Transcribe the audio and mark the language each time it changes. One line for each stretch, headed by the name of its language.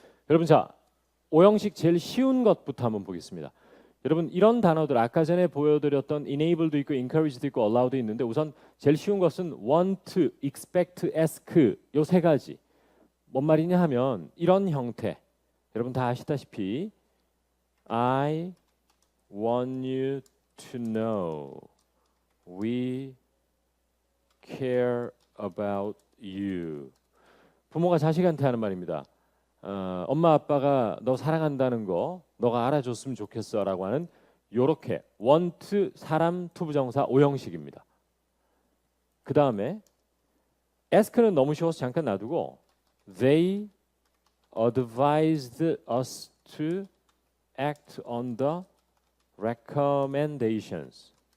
Korean: 여러분 자, 오형식 제일 쉬운 것부터 한번 보겠습니다. 여러분 이런 단어들 아까 전에 보여드렸던 enable도 있고 encourage도 있고 allow도 있는데 우선 제일 쉬운 것은 want, expect, ask 요 세 가지. 뭔 말이냐 하면 이런 형태.
English: 여러분 다 아시다시피 I want you to know we care about you.
Korean: 부모가 자식한테 하는 말입니다. 엄마 아빠가 너 사랑한다는 거 너가 알아줬으면 좋겠어라고 하는 요렇게 want 사람 투부정사 오형식입니다.
English: 그 다음에 ask는 너무 쉬워서 잠깐 놔두고 they advised us to act on the recommendations.